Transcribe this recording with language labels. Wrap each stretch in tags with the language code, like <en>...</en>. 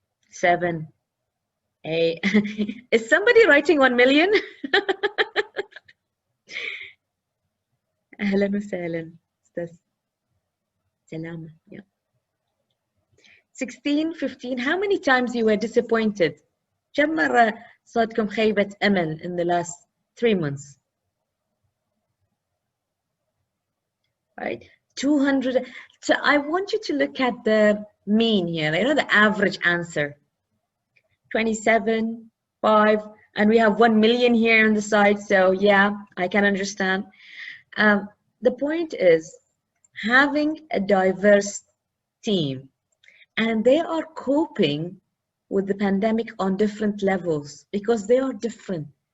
<en>7, 8. Is somebody writing 1 million?</en> <ar>أهلا وسهلا أستاذ سلامة.</ar> <en>Yeah. 16, 15. How many times you were disappointed?</en> <ar>كم مرة صادكم خيبة أمل</ar> <en>in the last 3 months? Right? 200. So I want you to look at the mean here, you know, the average answer. 27, 5, and we have 1 million here on the side. So yeah, I can understand. The point is having a diverse team, and they are coping with the pandemic on different levels because they are different.</en>